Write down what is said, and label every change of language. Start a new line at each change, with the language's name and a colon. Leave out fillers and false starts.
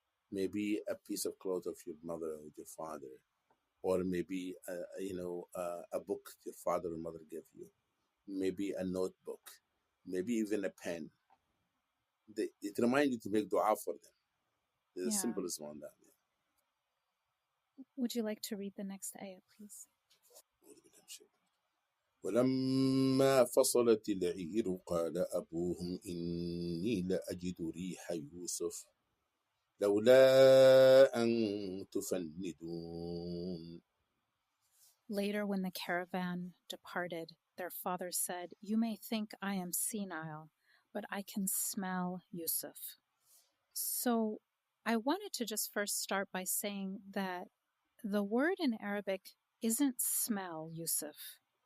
English: Maybe a piece of cloth of your mother or your father, or maybe a book your father or mother gave you, maybe a notebook, maybe even a pen. It reminds you to make dua for them. There's a symbolism on that. Would you like to read the next ayah, please?
Arabic: ولما فصلت العير قال أبوهم إني لأجد ريح يوسف لولا أن تفندون.
English: Later, when the caravan departed, their father said, "You may think I am senile, but I can smell Yusuf." So I wanted to just first start by saying that the word in Arabic isn't smell Yusuf.